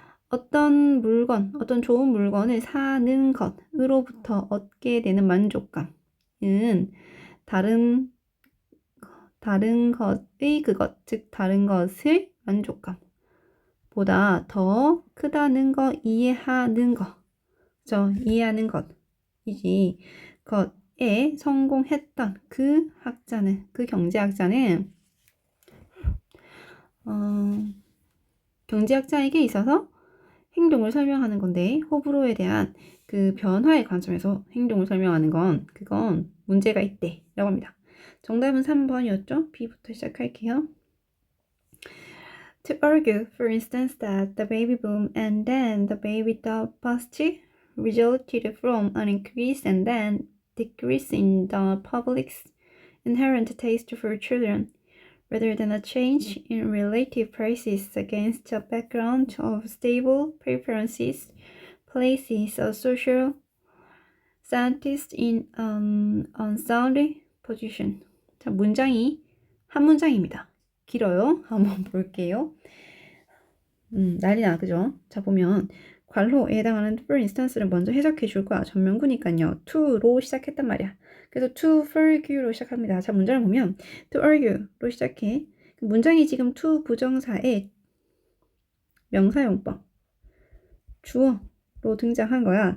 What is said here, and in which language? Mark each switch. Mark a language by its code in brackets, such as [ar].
[ko] 어떤 물건, 어떤 좋은 물건을 사는 것으로부터 얻게 되는 만족감은 다른 것의 그것, 즉 다른 것을 만족감보다 더 크다는 거, 이해하는 거, 이해하는 것이지 것에 성공했던 그 경제학자는 경제학자에게 있어서 행동을 설명하는 건데 호불호에 대한 그 변화의 관점에서 행동을 설명하는 그건 문제가 있대 라고 합니다. 정답은 3번이었죠? B부터 시작할게요. [en] To argue, for instance, that the baby boom and then the baby bust resulted from an increase and then decrease in the public's inherent taste for children, rather than a change in relative prices against a background of stable preferences, places a social scientist in an unsound position. [ko] 자, 문장이 한 문장입니다. 길어요. 한번 볼게요. 난리나, 그죠? 자, 보면 괄호에 해당하는 for instance를 먼저 해석해 줄 거야. 전면구니까요. to로 시작했단 말이야. 그래서 to argue로 시작합니다. 자, 문장을 보면 to argue로 시작해. 문장이 지금 to 부정사의 명사용법 주어로 등장한 거야.